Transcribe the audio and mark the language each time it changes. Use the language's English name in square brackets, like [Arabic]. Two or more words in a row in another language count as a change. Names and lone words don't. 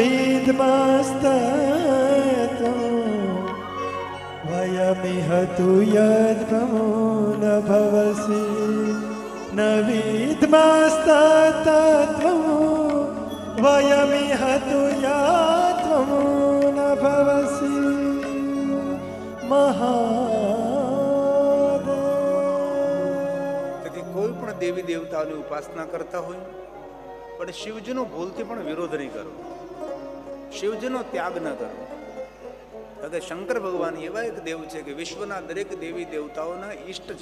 [Sanskrit] विद्मस्तत्वं वयमिह तु यद्भवो न भवसि न विद्मस्तत्वं वयमिह तु यद्भवो न भवसि महादेव. [Gujarati] તેથી કોઈ પણ દેવી દેવતાઓની ઉપાસના કરતા હોય પણ શિવજીનો ભૂલથી પણ વિરોધ નહીં કરો, શિવજીનો ત્યાગ ન કરો. કારણ કે શંકર ભગવાન એવા એક દેવ છે કે વિશ્વના દરેક દેવી દેવતાઓના ઈષ્ટ છે.